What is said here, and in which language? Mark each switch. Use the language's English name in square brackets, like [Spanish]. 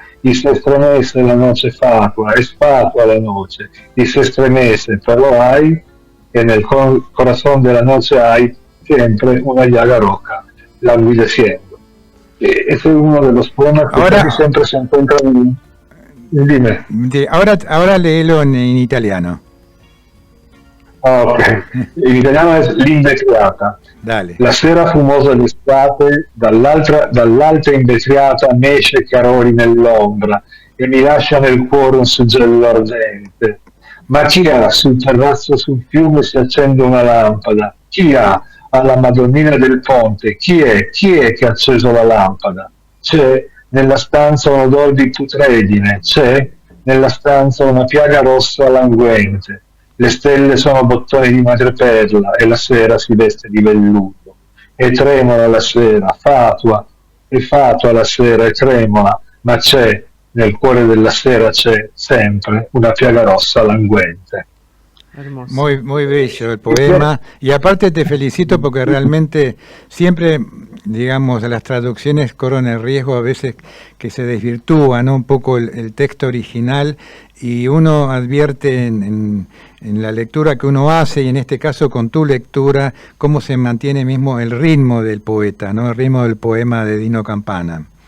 [Spanish] Y se estremece la noche fatua, es fatua la noche, y se estremece, pero hay, en el corazón de la noche hay siempre una llaga roja, languideciendo. Ese es uno de los poemas que siempre se encuentran. Dime. Ahora léelo en italiano. [Italian] Ok, in italiano è l'invetriata. [Spanish] Dale. [Italian] La sera fumosa d'estate, dall'alta invetriata mesce chiarori nell'ombra e mi lascia nel cuore un suggello ardente. Ma chi ha sul terrazzo sul fiume si accende una lampada? Chi ha alla Madonnina del Ponte? Chi è che ha acceso la lampada? C'è nella stanza un odore di putredine, c'è nella stanza una piaga rossa languente. Le stelle sono bottoni di madreperla e la sera si veste di velluto. E tremola la sera, fatua la sera e tremola, ma c'è, nel cuore della sera c'è sempre una piaga rossa languente. [Spanish] Hermoso. Muy bello el poema, y aparte te felicito porque realmente siempre, digamos, las traducciones corren el riesgo a veces que se desvirtúa, ¿no? Un poco el texto original, y uno advierte en en la lectura que uno hace, y en este caso con tu lectura, cómo se mantiene mismo el ritmo del poeta, ¿no? El ritmo del poema de Dino Campana.